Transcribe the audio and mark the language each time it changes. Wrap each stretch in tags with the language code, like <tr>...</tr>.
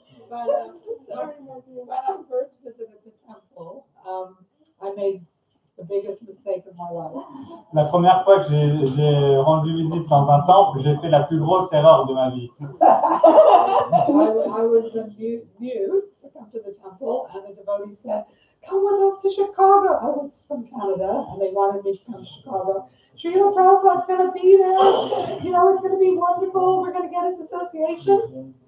<en>But when I first visited the temple, I made the biggest mistake of my life.</en> <fr>La première fois que j'ai rendu visite dans un temple, j'ai fait la plus grosse erreur de ma vie.</fr> <en>I was new to come to the temple, and the devotees said, "Come with us to Chicago." I was from Canada, and they wanted me to come to Chicago. Srila Prabhupada's going to be there. You know, it's going to be wonderful. We're going to get his association.</en>